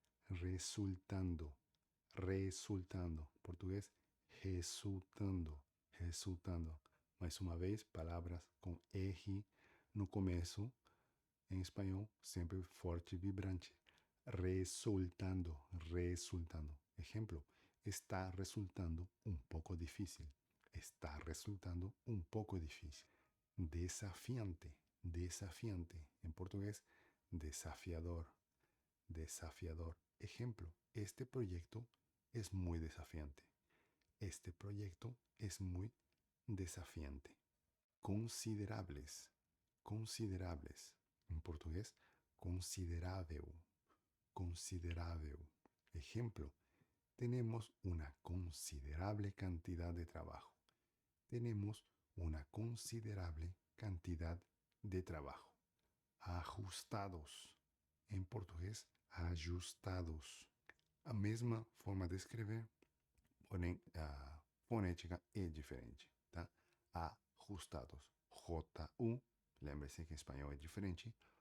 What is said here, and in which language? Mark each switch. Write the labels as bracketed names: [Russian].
[Portuguese] Resultando. Resultando. Português, resultando. Resultando. Mais uma vez, palavras com R no começo. Em espanhol, sempre forte e vibrante. Resultando, resultando. [Spanish] Ejemplo, está resultando un poco difícil. Está resultando un poco difícil. Desafiante, desafiante. En portugués, desafiador, desafiador. Ejemplo, este proyecto es muy desafiante. Este proyecto es muy desafiante. Considerables, considerables. En portugués, considerável, considerável. Ejemplo, tenemos una considerable cantidad de trabajo. Tenemos una considerable cantidad de trabajo. Ajustados. En portugués, ajustados. [Portuguese] A mesma forma de escrever, porém a fonética é diferente, tá? Ajustados. J-U, lembre-se que em espanhol é diferente.